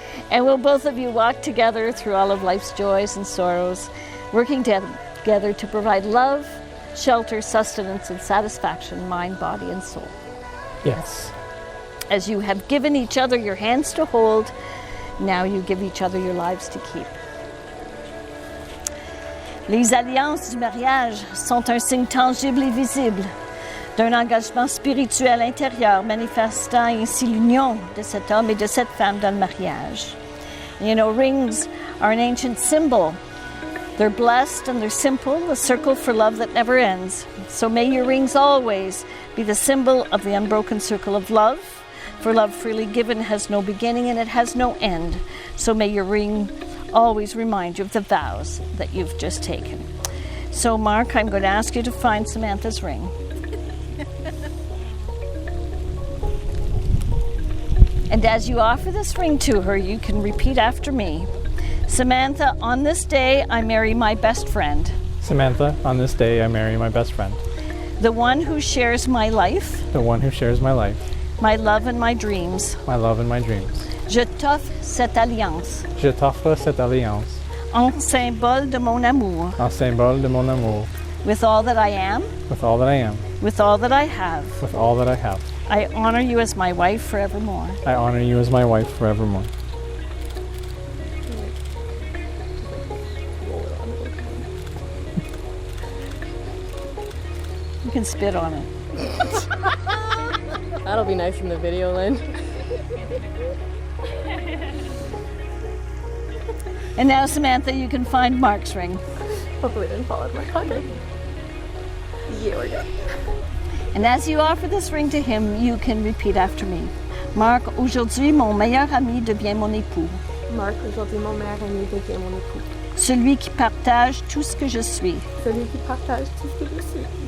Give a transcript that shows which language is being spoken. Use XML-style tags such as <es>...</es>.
<en>And will both of you walk together through all of life's joys and sorrows, working together to provide love, shelter, sustenance, and satisfaction, mind, body, and soul? Yes. As you have given each other your hands to hold, now you give each other your lives to keep. Les alliances du mariage sont un signe tangible et visible d'un engagement spirituel intérieur manifestant ainsi l'union de cet homme et de cette femme dans le mariage. You know, rings are an ancient symbol. They're blessed and they're simple, a circle for love that never ends. So may your rings always be the symbol of the unbroken circle of love. For love freely given has no beginning and it has no end. So may your ring always remind you of the vows that you've just taken. So Mark, I'm going to ask you to find Samantha's ring. And as you offer this ring to her, you can repeat after me. Samantha, on this day, I marry my best friend. Samantha, on this day I marry my best friend. The one who shares my life, The one who shares my life, my love and my dreams. my love and my dreams.</en> <fr>Je t'offre cette alliance Je t'offre cette alliance en symbole de mon amour, en symbole de mon amour,</fr> <en>with all that I am, with all that I am, with all that I have. with all that I have. I honor you as my wife forevermore. I honor you as my wife forevermore. You can spit on it. That'll be nice in the video, Lynne. And now, Samantha, you can find Mark's ring. Hopefully it didn't fall out of my pocket. Yeah, we're good. And as you offer this ring to him, you can repeat after me.</en> <fr>Marc, aujourd'hui, mon meilleur ami devient mon époux. Marc, aujourd'hui, mon meilleur ami devient mon époux. celui qui partage tout ce que je suis. celui qui partage tout ce que je suis.</fr>